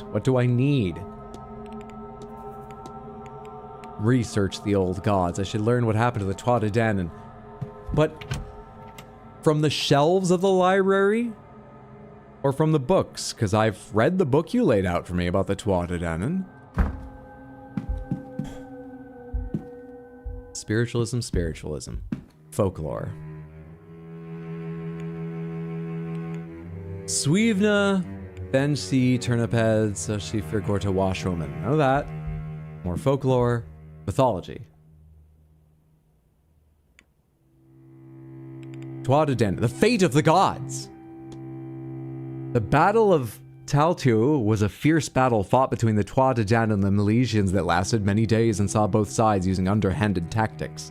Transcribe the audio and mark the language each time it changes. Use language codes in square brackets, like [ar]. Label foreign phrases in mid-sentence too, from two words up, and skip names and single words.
[en] What do I need? Research the old gods. I should learn what happened to the Tuatha De Danann. But from the shelves of the library? Or from the books? Because I've read the book you laid out for me about the Tuatha De Danann. Spiritualism, spiritualism. Folklore. Suivna, Bensi, Turniped, Soshi, Firgorta, Washwoman. Know that. More folklore. Mythology. Tuatha De Danann. The fate of the gods. The Battle of Taltu was a fierce battle fought between the Tuatha De Danann and the Milesians that lasted many days and saw both sides using underhanded tactics.